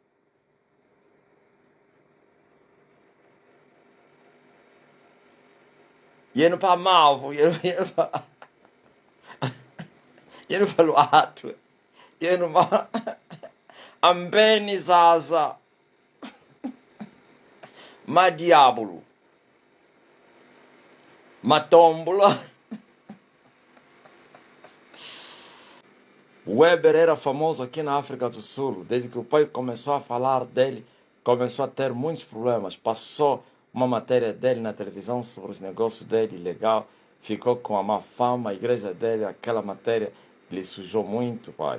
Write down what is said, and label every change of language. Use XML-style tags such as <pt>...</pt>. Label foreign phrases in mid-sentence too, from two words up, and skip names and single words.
<pt>Yeno para Mavo, yeno para Luato. Yeno ma Ambeni Zaza. Ma Diabolo. Matombola. Weber era famoso aqui na África do Sul. Desde que o pai começou a falar dele, começou a ter muitos problemas. Passou uma matéria dele na televisão sobre os negócios dele, legal. Ficou com a má fama, a igreja dele, aquela matéria lhe sujou muito, pai.</pt>